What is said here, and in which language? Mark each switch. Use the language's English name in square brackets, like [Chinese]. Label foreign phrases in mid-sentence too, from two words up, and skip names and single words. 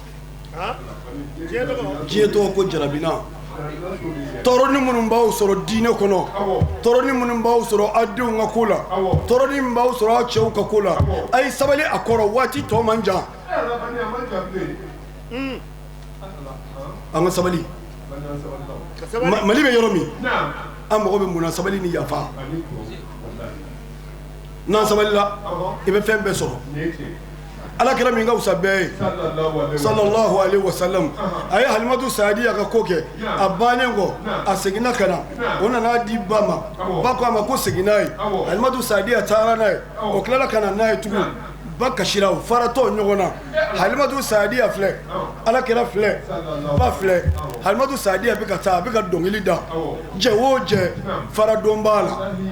[Bambara] diɲɛ tɔgɔ ko jarabina tɔɔrɔni minnu b'aw sɔrɔ diinɛ kɔnɔ tɔɔrɔni minnu b'aw sɔrɔ aw denw ka ko la tɔɔrɔni min b'aw sɔrɔ aw cɛw ka ko la a ye sabali a kɔrɔ waati tɔ man jan an ka sabali Mali bɛ yɔrɔ min an mago bɛ mun na sabali ni yafa n'an sabalila i bɛ fɛn bɛɛ sɔrɔ Ala kɛra min ka wusa bɛɛ ye [Arabic] صلى الله عليه وسلم [Bambara] a ye Halimatu Sadiya ka ko kɛ a bannen kɔ a seginna ka na o nana di ba ma ba ko a ma ko segin n'a ye Halimatu Sadiya taara n'a ye o tilala ka na n'a ye tugun ba kasira o faratɔ ɲɔgɔn na Halimatu Sadiya filɛ Ala kɛra filɛ ba filɛ Halimatu Sadiya bɛ ka taa a bɛ ka dɔnkili da jɛ o jɛ faradon b'a la